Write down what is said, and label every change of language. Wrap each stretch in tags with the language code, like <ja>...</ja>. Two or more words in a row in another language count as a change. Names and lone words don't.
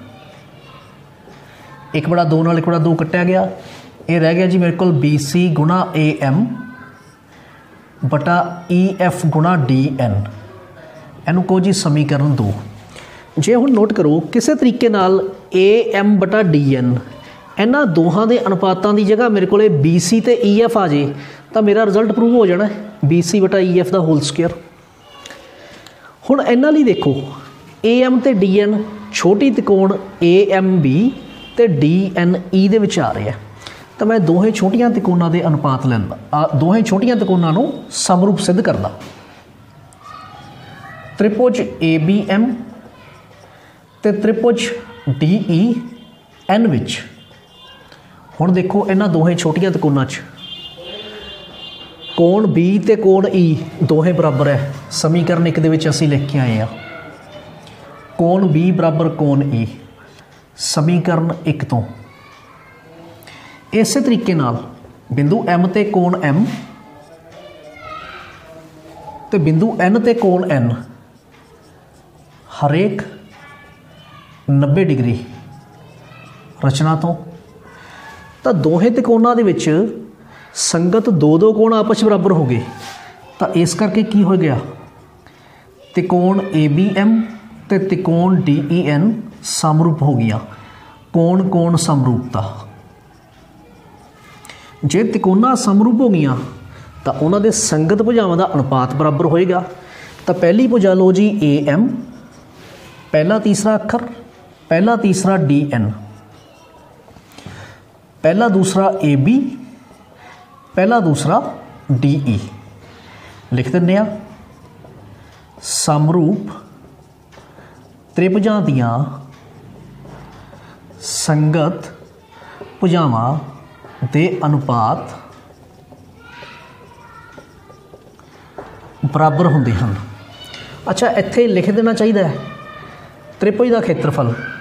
<pa>1/2 ਨਾਲ 1/2 ਕੱਟਿਆ ਗਿਆ, ਯੇ ਰਹਿ ਗਿਆ ਜੀ ਮੇਰੇ ਕੋ BC ਗੁਣਾ AM ਬਟਾ EF ਗੁਣਾ DN। ਇਨੂੰ ਕਹੋ ਜੀ ਸਮੀਕਰਣ 2। ਜੇ ਹੁਣ ਨੋਟ ਕਰੋ ਕਿਸੀ ਤਰੀਕੇ ਨਾਲ AM ਬਟਾ DN ਇਨ੍ਹਾਂ ਦੋਹਾਂ ਦੇ ਅਨੁਪਾਤਾਂ ਕੀ ਜਗ੍ਹਾ ਮੇਰੇ ਕੋ BC ਤੇ EF ਆ ਜਾਏ ਤੋ ਮੇਰਾ</pa> <en>result prove</en> <pa>ਹੋ ਜਾਣਾ ਹੈ BC ਬਟਾ EF ਕਾ</pa> <en>whole square.</en> <pa>ਹੁਣ ਇਨ੍ਹਾਂ ਲਈ ਦੇਖੋ AM ਤੇ DN ਛੋਟੀ ਤ੍ਰਿਕੋਣ AMB ਤੇ DNE ਦੇ ਵਿਚ ਆ ਰਹੇ ਹੈਂ, ਤੋ ਮੈਂ ਦੋਹੇਂ ਛੋਟੀਆਂ ਤ੍ਰਿਕੋਣਾਂ ਦੇ ਅਨੁਪਾਤ ਲੈਂਦਾ, ਦੋਹੇਂ ਛੋਟੀਆਂ ਤ੍ਰਿਕੋਣਾਂ ਨੂੰ ਸਮਰੂਪ ਸਿੱਧ ਕਰਦਾ। ਤ੍ਰਿਭੁਜ ABM ਤੇ ਤ੍ਰਿਭੁਜ DEN ਵਿਚ ਹੁਣ ਦੇਖੋ ਇਨ੍ਹਾਂ ਦੋਹੇਂ ਛੋਟੀਆਂ ਤ੍ਰਿਕੋਣਾਂ ਚ ਕੋਣ B ਤੇ ਕੋਣ E ਦੋਹੇਂ ਬਰਾਬਰ ਹੈ। ਸਮੀਕਰਣ 1 ਦੇ ਵਿਚ ਅਸੀਂ ਲਿਖ ਕੇ ਆਏ ਹੈਂ ਕੋਣ B ਬਰਾਬਰ ਕੋਣ E, ਸਮੀਕਰਣ 1 ਤੋ। ਇਸ ਤਰੀਕੇ ਨਾਲ ਬਿੰਦੂ M ਤੇ ਕੋਣ M ਤੇ ਬਿੰਦੂ N ਤੇ ਕੋਣ N ਹਰੇਕ 90 ਡਿਗਰੀ ਰਚਨਾ ਤੋ ਦੋਹੇਂ ਤ੍ਰਿਕੋਣਾਂ ਦੇ ਵਿਚ ਸੰਗਤ ਦੋ ਕੋਣ ਆਪਸ ਬਰਾਬਰ ਹੋ ਗਏ। ਤੋ ਇਸ ਕਰਕੇ ਕੀ ਹੋ ਗਿਆ ਤ੍ਰਿਕੋਣ ABM ਤੇ ਤ੍ਰਿਕੋਣ DEN ਸਮਰੂਪ ਹੋ ਗਿਆ। ਕੋਣ ਕੋਣ ਸਮਰੂਪਤਾ, ਜੇ ਤ੍ਰਿਕੋਣਾ ਸਮਰੂਪ ਹੋ ਗਈ ਤੋ ਉਨ੍ਹੋਂਨੇ ਸੰਗਤ ਭੁਜਾਵਾਂ ਕਾ ਅਨੁਪਾਤ ਬਰਾਬਰ ਹੋਏਗਾ। ਤੋ ਪਹਿਲੀ ਭੁਜਾ ਲੋ ਜੀ AM, ਪਹਿਲਾ ਤੀਸਰਾ ਅੱਖਰ, ਪਹਿਲਾ ਤੀਸਰਾ DN, ਪਹਿਲਾ ਦੂਸਰਾ AB, ਪਹਿਲਾ ਦੂਸਰਾ DE ਲਿਖ ਦੇਂ। ਸਮਰੂਪ ਤ੍ਰਿਭੁਜਾਂ ਦੀਆਂ ਸੰਗਤ ਭੁਜਾਵਾਂ ਦੇ ਅਨੁਪਾਤ ਬਰਾਬਰ ਹੁੰਦੇ ਹਨ। ਅੱਛਾ, ਇੱਥੇ ਲਿਖ ਦੇਣਾ ਚਾਹੀਦਾ ਹੈ ਤ੍ਰਿਭੁਜ ਦਾ ਖੇਤਰਫਲ।</pa>